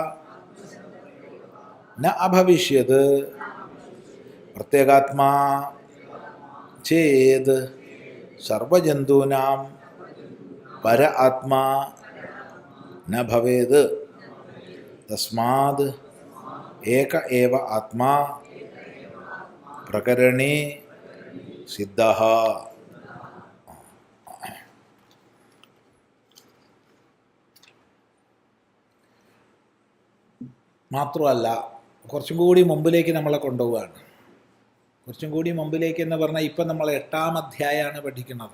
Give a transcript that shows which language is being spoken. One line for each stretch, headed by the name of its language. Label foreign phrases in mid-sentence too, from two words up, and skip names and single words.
Sanskrit: न अभविष्यत् प्रत्यगात्मा चेद सर्वजन्तूनां पर आत्मा न भवेत् तस्माद् एक एव आत्मा प्रकरणे सिद्धः.
Malayalam: മാത്രമല്ല കുറച്ചും കൂടി മുമ്പിലേക്ക് നമ്മളെ കൊണ്ടുപോവുകയാണ്. കുറച്ചും കൂടി മുമ്പിലേക്ക് എന്ന് പറഞ്ഞാൽ ഇപ്പം നമ്മൾ 8-ാം അധ്യായമാണ് പഠിക്കുന്നത്.